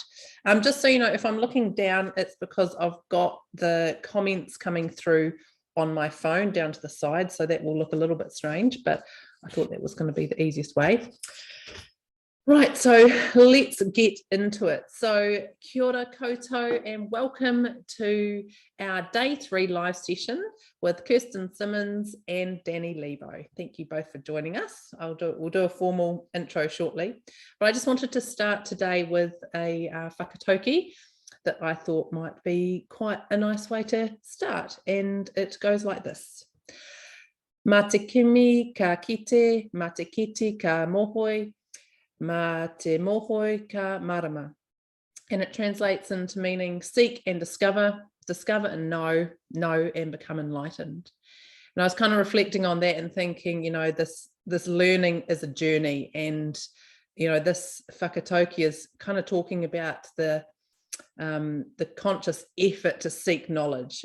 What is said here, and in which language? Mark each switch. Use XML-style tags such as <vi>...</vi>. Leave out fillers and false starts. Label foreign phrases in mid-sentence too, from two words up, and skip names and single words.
<en>Just so you know, if I'm looking down, it's because I've got the comments coming through on my phone down to the side, so that will look a little bit strange, but I thought that was going to be the easiest way. Right, so let's get into it. So</en> <mi>kia ora koutou</mi> <en>and welcome to our day 3 live session with Kirsten Simmons and Dani Lebo. Thank you both for joining us. We'll do a formal intro shortly, but I just wanted to start today with a whakatauki that I thought might be quite a nice way to start, and it goes like this.</en> <mi>Mā te kimi ka kite, mā te kite ka mohoi, mā te mohoi ka marama.</mi> <en>And it translates into meaning seek and discover and know and become enlightened. And I was kind of reflecting on that and thinking, you know, this learning is a journey, and you know, this whakatauki is kind of talking about the conscious effort to seek knowledge.</en>